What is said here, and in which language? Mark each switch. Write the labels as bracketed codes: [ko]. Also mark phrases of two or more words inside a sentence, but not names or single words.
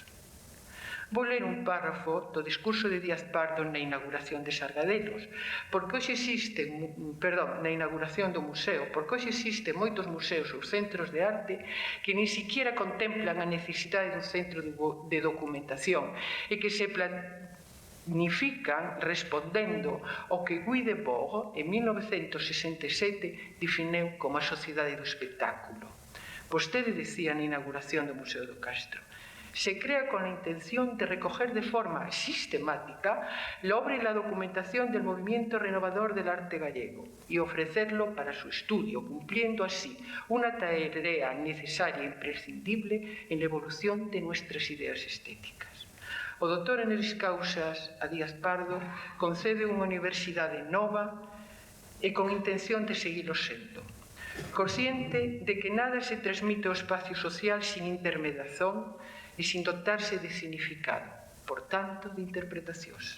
[gl] Vou ler un párrafo do discurso de Díaz Pardo na inauguración de Sargadelos, na inauguración do museo, porque hoxe existen moitos museos ou centros de arte que nin siquiera contemplan a necesidade dun centro de documentación e que se planifican respondendo ao que Guy Debord en 1967 definiu como a sociedade do espectáculo. Vostede decía na inauguración do Museo do Castro: [es] se crea con la intención de recoger de forma sistemática la obra y la documentación del movimiento renovador del arte gallego y ofrecerlo para su estudio, cumpliendo así una tarea necesaria e imprescindible en la evolución de nuestras ideas estéticas. [gl] O doutor [la] honoris causas [gl] a Díaz Pardo concede unha universidade nova e con intención de seguilo sendo. Consciente de que nada se transmite ao espacio social sin intermediación e sin dotarse de significado, por tanto, de interpretacións.